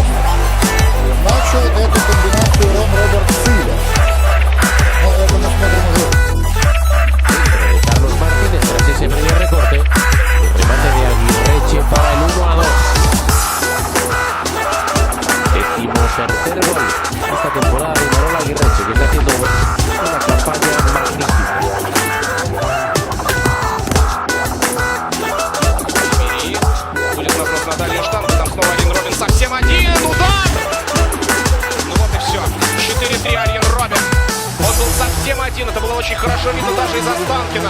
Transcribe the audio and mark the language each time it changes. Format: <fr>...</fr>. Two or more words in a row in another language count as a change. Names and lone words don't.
<ru>Начал эту комбинацию Роберт Силя. Но это мы смотрим уже.</ru> <es>Carlos Martínez tras ese primer recorte. El remate de Aguirreche para el 1-2. Tercer gol esta temporada de Manuel Aguirreche, que está haciendo una campaña magnífica.</es> <ru>Будет вопрос на дальнюю штангу, там снова Арьен Робин совсем один, удар! Ну вот и все, 4-3 Арьен Робин. Он был совсем один, это было очень хорошо видно даже из Останкина.</ru>